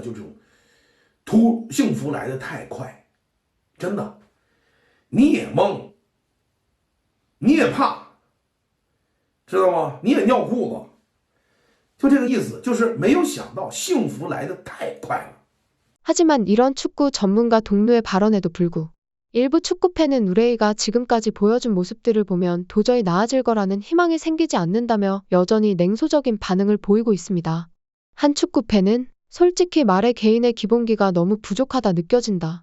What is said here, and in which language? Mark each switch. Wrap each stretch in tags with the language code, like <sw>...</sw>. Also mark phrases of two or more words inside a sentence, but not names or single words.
<zh>就这种幸福来得太快，真的，你也懵，你也怕，知道吗？你也尿裤子，就这个意思，就是没有想到幸福来得太快了。</zh> <ko>하지만 이런 축구 전문가 동료의 발언에도 불구 일부 축구팬은 우레이가 지금까지 보여준 모습들을 보면 도저히 나아질 거라는 희망이 생기지 않는다며 여전히 냉소적인 반응을 보이고 있습니다. 한 축구팬은 솔직히 말해 개인의 기본기가 너무 부족하다 느껴진다.</ko>